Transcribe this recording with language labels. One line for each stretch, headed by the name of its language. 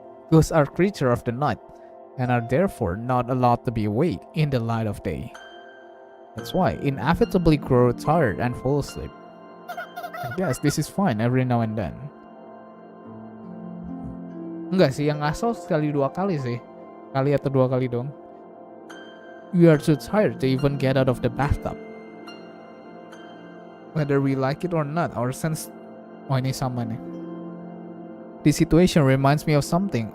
English: Ghosts are creature of the night and are therefore not allowed to be awake in the light of day. That's why inevitably grow tired and fall asleep. I guess this is fine every now and then.
Indonesian: Enggak sih, yang ngasal sekali 2 kali sih. Kali atau 2 kali dong.
English: We are too tired to even get out of the bathtub. Whether we like it or not, our sense...
Indonesian: Oh, ini sama nih.
English: This situation reminds me of something.